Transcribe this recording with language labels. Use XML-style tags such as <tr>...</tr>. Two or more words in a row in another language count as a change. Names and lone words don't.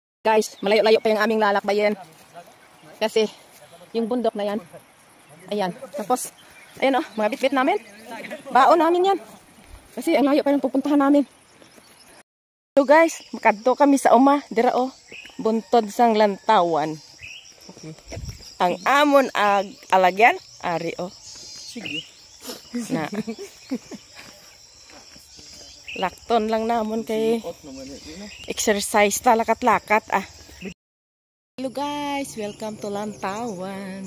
<tl>Guys, malayo-layo pa yung aming lalakbayin. Kasi, yung bundok na yan. Ayan. Tapos, ayan mga bitbit namin. Baon namin yan. Kasi, ang layo pa yung pupuntahan namin. So guys,</tl> <hil>makadto kami sa uma. Dira buntod sang lantawan. Ang amon alagyan. Ari Sige. Na. Lakton lang namon kay exercise talakat-lakat</hil> <en>Hello guys, welcome to Lantawan.</en>